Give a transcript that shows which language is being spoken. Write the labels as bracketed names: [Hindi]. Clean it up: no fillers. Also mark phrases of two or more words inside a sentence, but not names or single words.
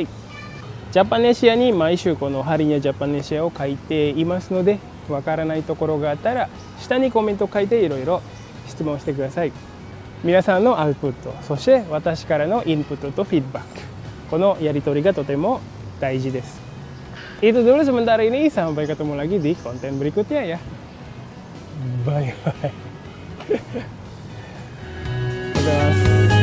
[Japanese] ジャパネシアに毎週このハリニャジャパネシアを書いていますので、わからないところがあったら下にコメント書いていろいろ質問してください。皆さんのアウトプット、そして私からのインプットとフィードバック。このやり取りがとても大事です。 [Indonesian] Itu dulu sementara ini, sampai ketemu lagi di konten berikutnya ya. [English] Bye bye. [Indonesian] Dadah.